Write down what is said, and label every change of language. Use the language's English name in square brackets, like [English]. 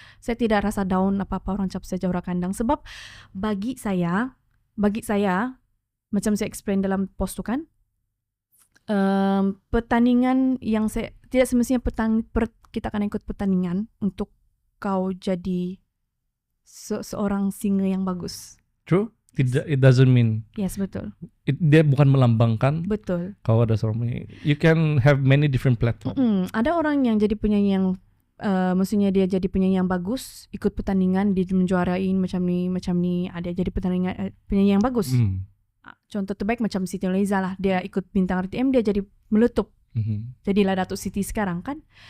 [Malay] Saya tidak rasa [English] down [Malay] apa-apa orang cap saya juara kandang. Sebab bagi saya macam saya [English] explain [Malay] dalam post tu kan, pertandingan yang saya tidak semestinya kita akan ikut pertandingan untuk kau jadi seorang [English] singer [Malay] yang bagus. [English] True. [Malay] Tidak, [English] it doesn't mean. Yes, [Malay] betul. Dia bukan melambangkan. Betul. Kau ada seorang penyanyi. [English] You can have many different platform. [Malay] Ada orang yang jadi penyanyi yang maksudnya dia jadi penyanyi yang bagus, ikut pertandingan, dia menjuarain macam ni. Ada jadi penyanyi yang bagus. Contoh terbaik macam Siti Nurhaliza lah. Dia ikut bintang RTM, dia jadi meletup. Jadilah Datuk Siti sekarang kan.